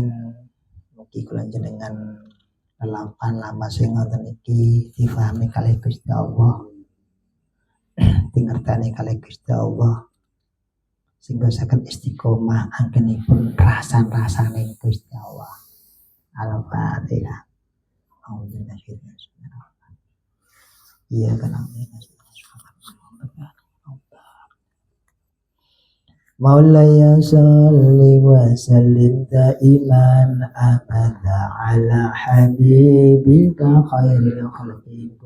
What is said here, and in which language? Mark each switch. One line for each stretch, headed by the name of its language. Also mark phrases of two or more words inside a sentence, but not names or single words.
Javanese: Mugi kula jenengan lelampahan lama sing ngoten iki difahami kalih Gusti Allah. Tingertane kalih Gusti Allah sehingga saged istiqomah anggenipun rasan-rasane Gusti Allah. Al-Fatihah. Iya kan
Arabic: مولاي صل وسلم دائما أبدا على حبيبك خير الخلق